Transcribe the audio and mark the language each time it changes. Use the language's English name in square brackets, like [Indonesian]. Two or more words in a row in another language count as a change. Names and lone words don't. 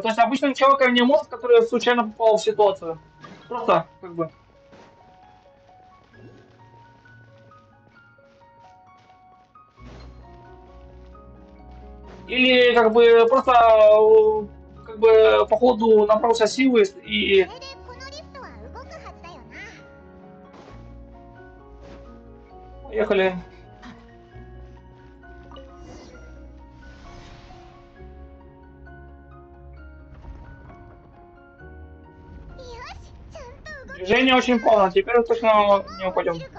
[Russian] То есть обычным человеком не мозг, который случайно попал в ситуацию. Просто, как бы. Или как бы просто как бы по ходу набрался силы и [Japanese] これでこのリフトは動くはずだよな。 [Russian] поехали. Движение очень плавно, теперь точно не упадем.